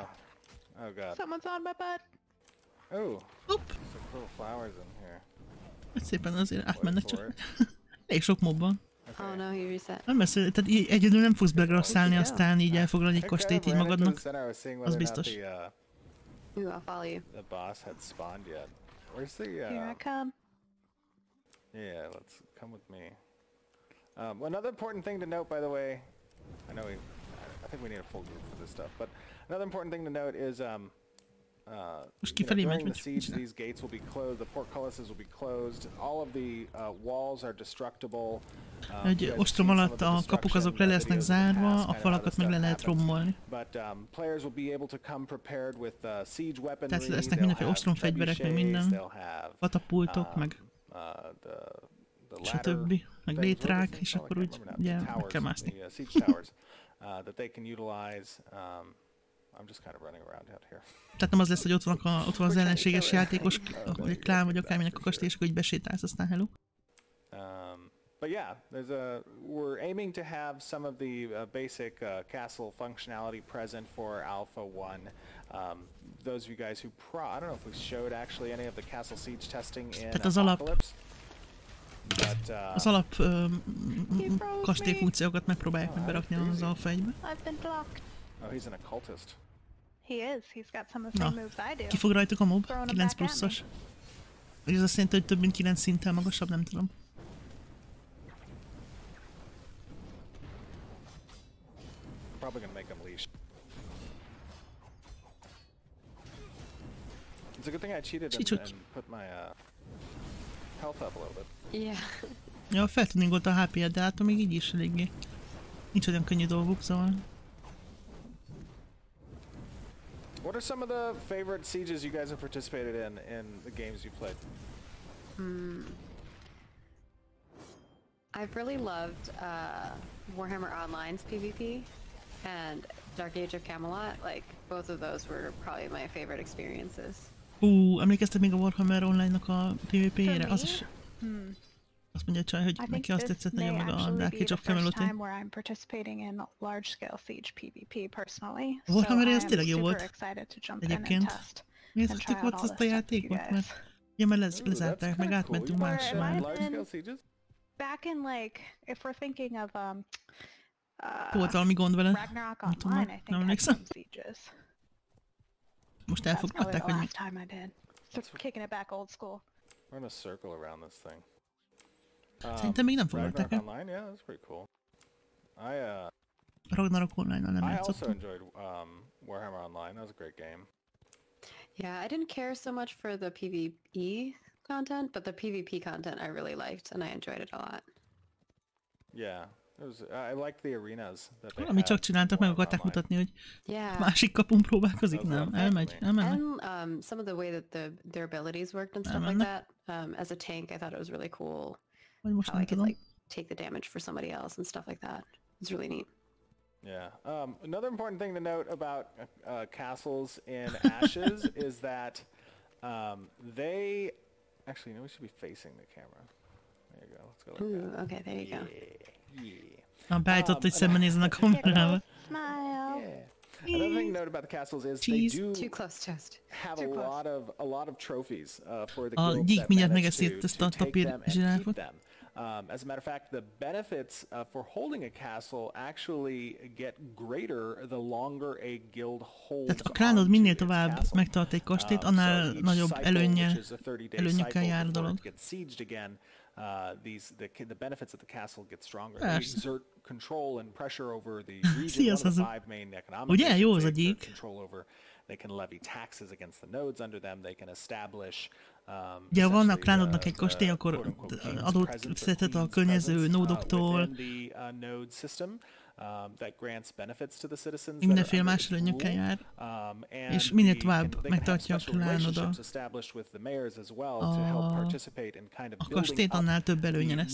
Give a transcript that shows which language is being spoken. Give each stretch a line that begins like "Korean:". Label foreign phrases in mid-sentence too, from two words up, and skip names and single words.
English: Oh god. Someone's on my butt. Oh. Hopp. Some little flowers in here.
Hungarian: Szépen azért átmennek csak. Elég sok mob van.
English: Oh no, he reset.
Hungarian: Nem beszél, tehát egyedül nem fogsz begrasszálni, aztán így elfoglalni egy kastélyt így magadnak. Az biztos.
English: Ooh, I'll follow you. The boss had spawned yet. Where's the Here I come. Yeah, let's come with me. Another important thing to note, by the way, I think we need a full group for this stuff, but another important thing to note is during the siege, these gates will be closed, the portcullises will be closed, all of the walls are destructible.
Hungarian: Egy ostrom alatt a kapuk azok le lesznek zárva, a falakat meg le lehet rombolni. Tehát lesznek mindenféle ostromfegyverek, meg minden, katapultok, meg stb. Meg létrák, és akkor úgy ugye meg kell mászni. Tehát nem az lesz, hogy ott van az ellenséges játékos, vagy egy klán, vagy akárminek a kastély, és akkor így besétálsz, aztán hello.
English: But yeah, we're aiming to have some of the basic castle functionality present for Alpha 1. Those of you guys who I don't know if we showed actually any of the castle siege testing in Apocalypse.
Hungarian: Az alap kastély funkciókat megpróbálják meg berakni az Alpha 1-be.
English: Oh, he's an occultist. He is. He's got some of the same moves I do.
Hungarian: Ki fog rajtuk a mob? 9 pluszos. Vagy ez azt jelenti, hogy több mint 9 szinttel magasabb, nem tudom.
English: Probably gonna make them leash. It's a good thing I cheated and put my health up a little bit. Yeah.
Hungarian: Ja, fel tudnénk ott a HP-et, de hát még így is eléggé. Nincs olyan könnyű dolguk, szóval.
English: What are some of the favorite sieges you guys have participated in the games you played? I've really loved Warhammer Online's PvP and Dark Age of Camelot. Like, both of those were probably my favorite experiences.
Hungarian: Emlékeztek még a Warhammer Online-nak a PvP-jére? Az is... Azt mondja Csaj, hogy neki azt tetszett nagyon meg a Dark Age of Camelot. A Warhammer az tényleg jó volt. Egyébként. Nézhettük ott azt a játékot? Mert... Ja, mert lezárták, meg átmentünk másra.
English: Back in like, if we're thinking of
Hungarian: volt valami gond vele.
English: Ragnarok Online, I think had some sieges.
Hungarian: Most elfoglalták, hogy
English: last time I did. Kicking it back old school. We're in a circle around this thing.
Hungarian: Szerintem még nem foglalták el.
English: Online, yeah, that's pretty cool.
Hungarian: Ragnarok Online-nal nem játszottam.
English: I also enjoyed Warhammer Online. That was a great game. Yeah, I didn't care so much for the PvE content, but the PvP content I really liked, and I enjoyed it a lot. Yeah, I liked the arenas that they
Hungarian: Amit csak csináltak, meg akarták mutatni, hogy másik kapun próbálkozik. Nem, elmennek.
English: And some of the way that their abilities worked and stuff like that. As a tank, I thought it was really cool. How I could like take the damage for somebody else and stuff like that. It's really neat. Yeah. Another important thing to note about castles in Ashes is that they... Actually, no, we should be facing the camera. There you go. Let's go like that. Okay, there you go. Yeah.
Hungarian: Beállított, hogy szembenézzen a kamerával.
English: Smile. Another thing to note about the castles is they do Too close toast. have a lot of trophies for the
Hungarian: A
English: groups
Hungarian: gyík
English: that
Hungarian: mindjárt
English: manage
Hungarian: megeszít
English: to
Hungarian: ezt a
English: take
Hungarian: papír
English: them and keep
Hungarian: zsiráfot.
English: them. As a matter of fact, the benefits for holding a castle actually get greater the longer a guild holds.
Hungarian: Tehát a klánod minél tovább megtart egy kastélyt, annál nagyobb előnyökkel jár a dolog.
English: The benefits of the castle get stronger. They exert control and pressure over the region.
Hungarian: Sziasztok!
English: One of the 5 main economic
Hungarian: Ugye, jó az a
English: they
Hungarian: gyík.
English: control over. They can levy taxes against the nodes under them. They can establish.
Hungarian: Ugye, ha vannak klánodnak egy kastély, akkor adót szedhet a környező nódoktól. Mindenféle más előnyökkel jár. És minél tovább megtartja a klánod a kastélyt, annál több előnye lesz.